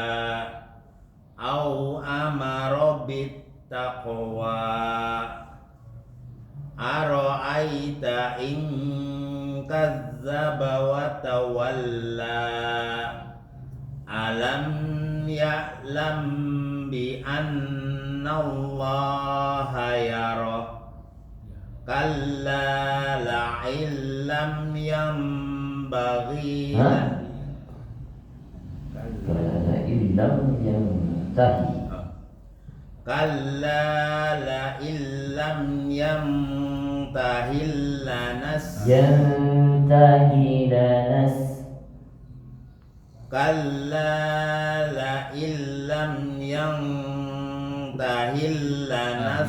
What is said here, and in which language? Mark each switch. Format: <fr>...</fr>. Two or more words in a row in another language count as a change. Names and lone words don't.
<ar>أو أمر بالتقوى أرأيت إن كذب وتولى ألم يعلم بأن الله يرى كلا لئن لم ينبغي كلا لئن لم ينته. كلا لئن لم ينته لنس ينته لنس. كلا لئن لم ينته لنس</ar>